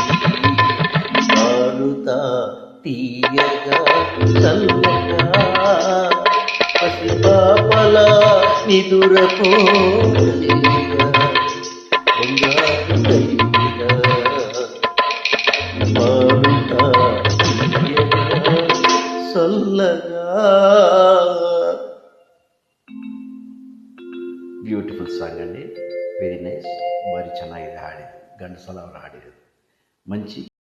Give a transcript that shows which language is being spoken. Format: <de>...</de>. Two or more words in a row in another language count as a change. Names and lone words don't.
<te>పాడుతా తీయగా సల్లగా పసి పాపలా నిదురపో తల్లిగా బంగారు తల్లిగా. పాడుతా తీయగా సల్లగా.</te> <en>beautiful song</en> <kn>ಅಂడి,</kn> <en>very nice,</en> <kn>ಭಾರಿ ಚೆನ್ನಾಗಿದೆ ಹಾಡಿದ್ದು, ಘಂಟಸಾಲ ಅವರು ಹಾಡಿರೋದು.</kn> <te>ಮಂಚಿ</te>